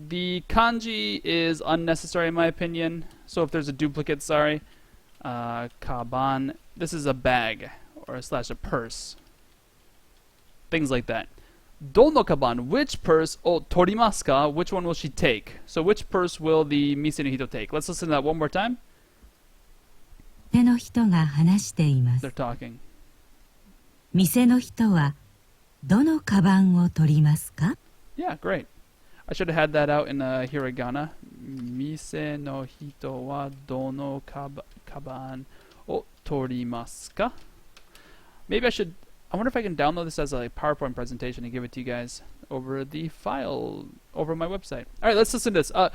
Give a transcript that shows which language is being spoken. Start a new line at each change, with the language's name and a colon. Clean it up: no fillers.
English: The kanji is unnecessary in my opinion. So if there's a duplicate, sorry. Kaban. This is a bag or / a purse. Things like that.
Japanese: Dono kaban,
English: which purse
Japanese: o torimasu ka?
English: Which one will she take? So which purse will the
Japanese: mise no hito
English: take? Let's listen to that one more time.
Japanese: 店の人が話しています。
English: They're talking.
Japanese: 店の人はどのカバンを取りますか?
English: Yeah, great. I should have had that out in hiragana.
Japanese: Mise no hito wa dono kaban o torimasu ka?
English: Maybe I wonder if I can download this as a PowerPoint presentation and give it to you guys over the file over my website. All right, let's listen to this.